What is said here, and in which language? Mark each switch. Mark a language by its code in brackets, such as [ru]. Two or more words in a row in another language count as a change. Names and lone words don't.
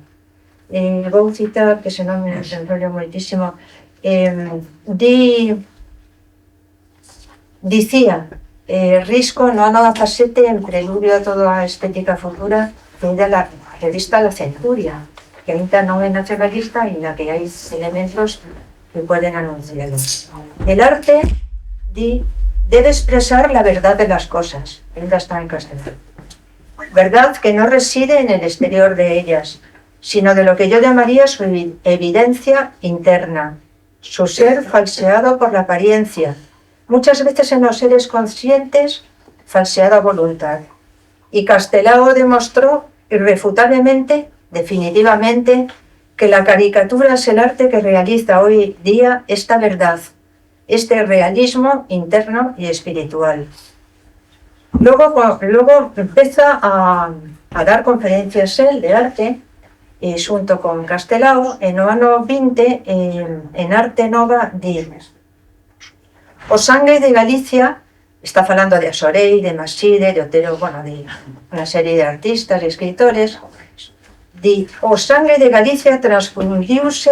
[gl] Vou citar, que senón me enrollo moitísimo, dicía Risco no ano 17, en preludio a toda a estética futura, [es] de la revista La Centuria, [gl] que ainda non é nacionalista e na que hai elementos que poden anunciarlo. [es] El arte, debe expresar la verdad de las cosas, [gl] ainda está en castellano. [es] Verdad que no reside en el exterior de ellas, sino de lo que yo llamaría su evidencia interna, su ser falseado por la apariencia, muchas veces en los seres conscientes, falseado a voluntad. Y Castelao demostró irrefutablemente, definitivamente, que la caricatura es el arte que realiza hoy día esta verdad, este realismo interno y espiritual. Luego empieza a dar conferencias él de arte, [gl] xunto con Castelao, en o ano 20, en Arte Nova, di: o sangue de Galicia, está falando de Asorei, de Maside, de Otero, bueno, de unha serie de artistas e escritores, di: o sangue de Galicia transfundiuse